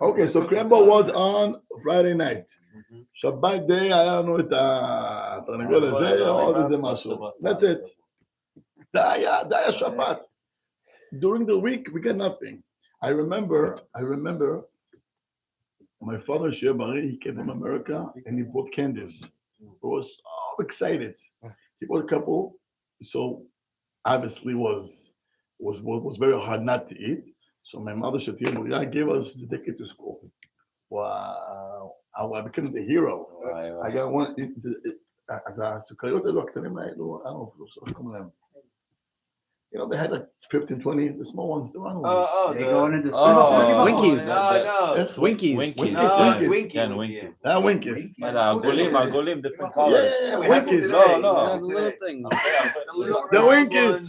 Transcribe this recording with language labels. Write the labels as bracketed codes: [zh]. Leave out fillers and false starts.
[en] Okay, so crembo was on Friday night. Shabbat day, [he] היה לנו את התרנגול הזה, עוד איזה משהו. [en] That's it. [he] זה היה שבת. [en] During the week, we got nothing. I remember my father, Shea Bari, he came from America and he bought candies. I was so excited. He bought a couple, so obviously was very hard not to eat. So my mother, Shatia gave us the ticket to school. Wow. I became the hero. I got one. [he] אז הסוכריות האלו הקטנים האלו, [en] I don't know [he] איך קוראים להם. [en] You know, they had like 15, 20, the small ones, the round ones. They go into the Winkies. No. Winkies. Winkies. Winkies. [he] העגולים, [en] different colors. Yeah, Winkies. The little thing. The Winkies.